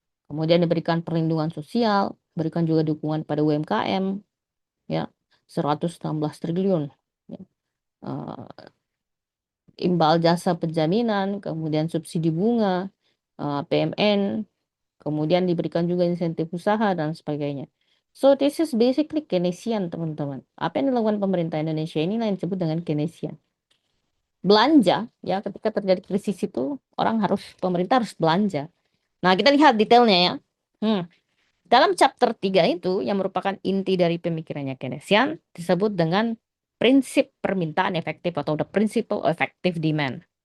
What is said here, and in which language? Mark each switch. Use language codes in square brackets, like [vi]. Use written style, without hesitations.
[id] Kemudian diberikan perlindungan sosial, berikan juga dukungan pada UMKM, ya, 116 triliun. Ya. Eh, Imbal jasa penjaminan, kemudian subsidi bunga, PMN, kemudian diberikan juga insentif usaha dan sebagainya. [en] So this is basically Keynesian, [id] teman-teman. Apa yang dilakukan pemerintah Indonesia ini yang disebut dengan Keynesian. Belanja, ya, ketika terjadi krisis itu pemerintah harus belanja. Nah, kita lihat detailnya ya. Hmm. Dalam chapter 3 itu yang merupakan inti dari pemikirannya Keynesian disebut dengan prinsip permintaan efektif atau [en] the principle of effective demand.